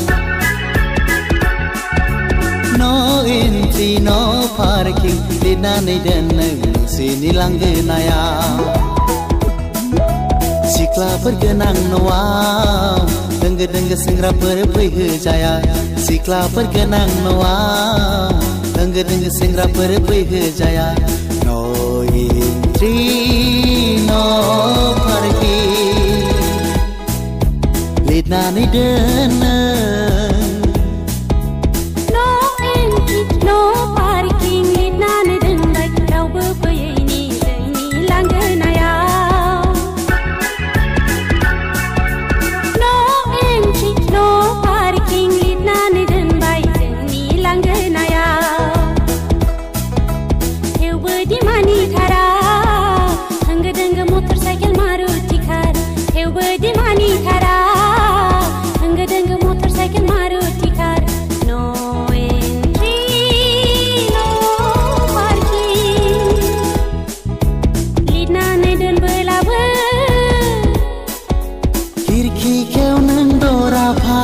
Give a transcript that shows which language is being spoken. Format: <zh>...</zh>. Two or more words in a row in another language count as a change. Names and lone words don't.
<en>No entry, no parking</en> <brx>लिरनानै दोन नों नोंसिनि लांगोनायाव सिख्लाफोर गोनां न'आव दोंगो दोंगो सेंग्राफोर फैहोजाया सिख्लाफोर गोनां न'आव दोंगो दोंगो सेंग्राफोर फैहोजाया</brx> <en>No entry, no parking</en> <brx>लिरनानै दोन</brx> <en>No entry, no parking</en> <brx>लिरनानै दोनबाय रावबो फैयैनि जोंनि लांगोनायाव</brx> <en>No entry, no parking</en> <brx>लिरनानै दोनबाय जोंनि लांगोनायाव थेवबो दिमानि थारा होंगो दोंगो</brx> <en>motor cycle</en> <brx>मारुति कार थेवबो दिमानि थारा होंगो दोंगो</brx> <en>motor cycle</en> <brx>मारुति कार</brx> <en>No entry, no parking</en> <brx>लिरनानै दोनबोलाबो खिरखि खेव नों दरा भां</brx>